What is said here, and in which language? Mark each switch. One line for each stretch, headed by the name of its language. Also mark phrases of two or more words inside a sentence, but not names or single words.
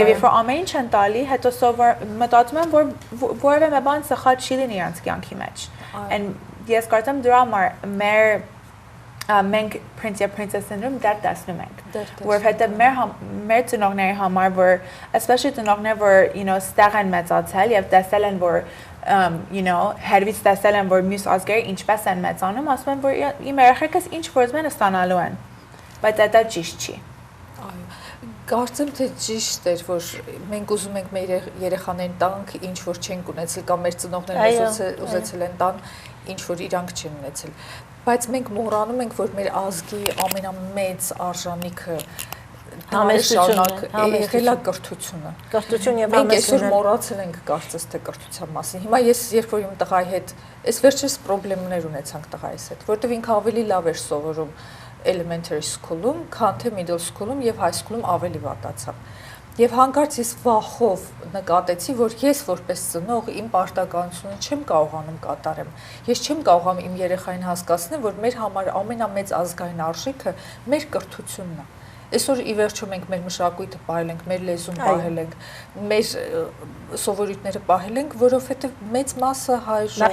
Armenian: Եվ երբ որ ամեն ինչ են տալի, հետո մտածում են, որ որևէ մի բան սխալ չի լինի իրաց կյանքի մեջ։ And ես կարծեմ դրա համար մենք prince եւ
English: princess syndrome
Armenian: դեռ տեսնում ենք։ Որովհետեւ մեր ծնողների համար, որ especially ծնողներ, որ
English: you know,
Armenian: ստեղ են մեծացել եւ տեսել են, որ
English: you know,
Armenian: հերվից տեսել են, որ մյուս ազգերը ինչպես են մեծանում, ասում են, որ իմ երեխեքս ինչ փորձում են ստանալու են։ Բայց դա ճիշտ չի։ Այո։ Կարծեմ թե ճիշտ էր, որ մենք ուզում ենք մեր երեխաներին տանք, ինչ որ չենք ունեցել կամ մեր ծնողները ուզեցել են տան, ինչ որ իրանք չեն ունեցել։ Բայց մենք մոռանում ենք, որ մեր ազգի ամենամեծ արժանիքը եղել է կրթությունը։ Կրթություն եւ մենք այսօր մոռացել ենք կարծես թե կրթության մասին։ Հիմա ես երբ որ իմ տղայի հետ, այս վերջերս խնդիրներ ունեցանք տղայիս հետ, որտեղ ինքը ավելի լավ էր սովորում
English: elementary school-
Armenian: ում, քան թե
English: middle school-
Armenian: ում եւ
English: high school-
Armenian: ում ավելի վատացավ։ Եվ հանկարծ ես վախով նկատեցի, որ ես որպես ծնող իմ պարտականությունը չեմ կարողանում կատարեմ։ Ես չեմ կարողանում իմ երեխային հասկացնել, որ մեր համար ամենամեծ ազգային արժեքը մեր կրթությունն է։ Այսօր ի վերջո մենք մեր մշակույթը պահել ենք, մեր լեզուն պահել ենք, մեր սովորույթները պահել ենք, որովհետեւ մեծ մասը հայ ժողովրդի